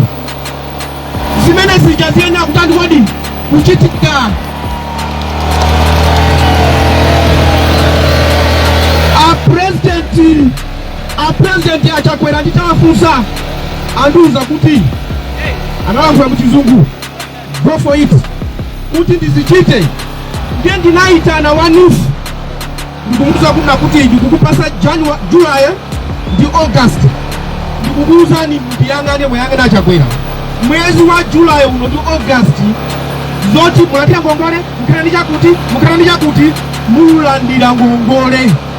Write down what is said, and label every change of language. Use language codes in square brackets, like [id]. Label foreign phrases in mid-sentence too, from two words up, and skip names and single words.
[ny] Zimene zija ziyenda kutandi kodi kuchitika. A president achakwera nditawafunsa andiuza kuti analankhula muchizungu [en] go for it [ny] kuti ndizichite. Ndiye ndinayitana wanufu ndikumuuza kuti ndikukupasa July ndi August, ndikukuwuzani ndiyang'ane muyang'ane Achakwera mwezi wa July uno ndi August zoti mulandira ngongole mukhala ndi chakuti mulandira ngongole.